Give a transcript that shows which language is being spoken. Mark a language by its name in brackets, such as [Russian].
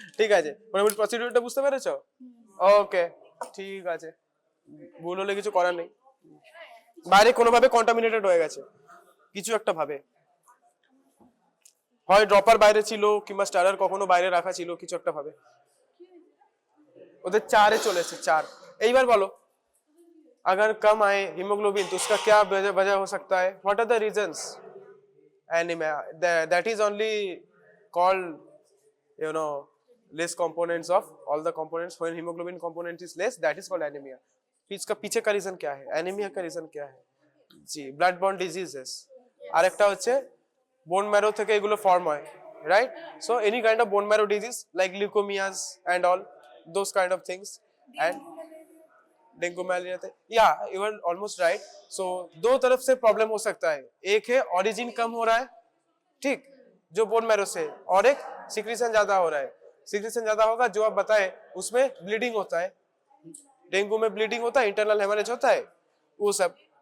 [Bangla] ঠিক আছে, মোটামুটি প্রসিডিউরটা বুঝতে পেরেছো? ওকে, ঠিক আছে, ভুল হলে কিছু করার নেই, বাইরে কোনোভাবে কন্টামিনেটেড হয়ে গেছে কিছু একটা ভাবে, হয় ড্রপার বাইরে ছিল কিংবা স্টারার কখনো বাইরে রাখা ছিল, কিছু একটা ভাবে ওদের 4-এ চলে এসেছে 4। এইবার বলো, [Hindi] अगर कम आए हीमोग्लोबिन तो उसका क्या वजह हो सकता है? [English] What are the reasons? Anemia, that is only called, you know, less components of all the components. When hemoglobin component is less, that is called anemia. [Hindi] इसका पीछे का रीजन क्या है? एनीमिया का रीजन क्या है? जी, ब्लड बॉर्न डिजीजेस। [Bangla] আরেকটা হচ্ছে বোন ম্যারো থেকে এগুলো ফর্ম হয়, right? [English] So any kind of bone marrow disease like leukemias and all those kind of things, and dengue malaria थे, या you are almost right. [Hindi] सो दो तरफ से प्रॉब्लम हो सकता है, एक है ओरिजिन कम हो रहा है, ठीक, जो बोन मैरो से, और एक सिक्रीशन ज्यादा हो रहा है। सिक्रीशन ज्यादा होगा जो आप बताए, उसमें ब्लीडिंग होता है, डेंगू में ब्लीडिंग होता है, इंटरनल हेमरेज होता है, वो सब।